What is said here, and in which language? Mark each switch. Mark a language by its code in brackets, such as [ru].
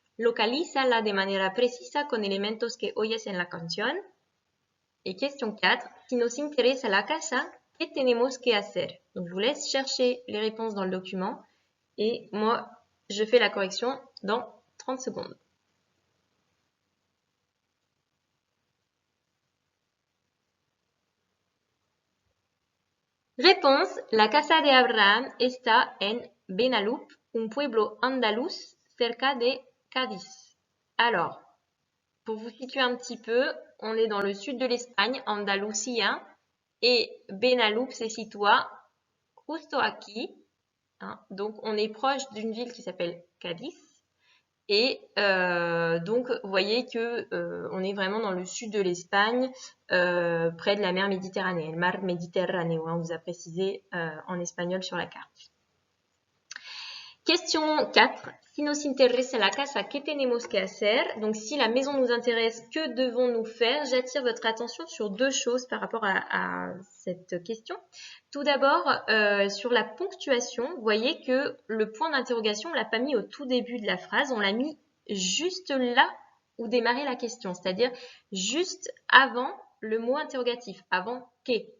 [es] Localízala de manera precisa con elementos que oyes en la canción. [fr] Et question 4. [es] Si nos interesa la casa, ¿qué tenemos que hacer? [fr] Donc, je vous laisse chercher les réponses dans le document et moi, je fais la correction dans 30 secondes. Réponse. [es] La casa de Abraham está en Benalup, un pueblo andaluz cerca de Cádiz. [fr] Alors, pour vous situer un petit peu, on est dans le sud de l'Espagne, Andalucía, et Benalup [es] se situa justo aquí. [fr] Hein, donc, on est proche d'une ville qui s'appelle Cádiz. Et donc, vous voyez que on est vraiment dans le sud de l'Espagne, près de la mer Méditerranée. Le mar Mediterráneo, on vous a précisé en espagnol sur la carte. Question 4. [es] Si nos interesa la casa, ¿qué tenemos que hacer? [fr] Donc, si la maison nous intéresse, que devons-nous faire? J'attire votre attention sur deux choses par rapport à cette question. Tout d'abord, sur la ponctuation, vous voyez que le point d'interrogation, on l'a pas mis au tout début de la phrase, on l'a mis juste là où démarrait la question, c'est-à-dire juste avant le mot interrogatif, avant que.